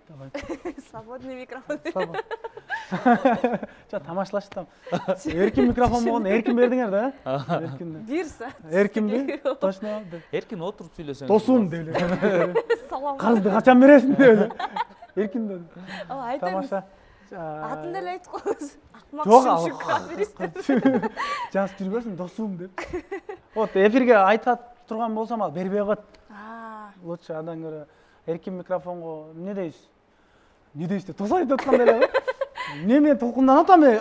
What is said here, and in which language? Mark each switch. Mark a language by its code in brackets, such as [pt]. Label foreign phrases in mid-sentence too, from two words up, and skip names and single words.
[ru] Свободный микрофон. [ky] Жок, тамашалаштым. Эркин микрофон болгондо эркин бердиңер да? Эркин. Бир саат. Эркинби? Точно. Эркин отуруп сүйлөсөңүз. Досум деп эле. Салам. Карызды качан бересиң деп эле. Эркин деп. Айтамыз. Тамаша. Атын эле айтып коебуз. Жок, Акмак капиристер. жазып жүрбөсүң, досум деп. Вот эфирге айта турган болсом ал бербей коет. Лучше андан көрө эркин микрофонго эмне дейсиз? Не дейсиз деп тосо айтып аткандай эле. Эмне мен толкунданып атам эле.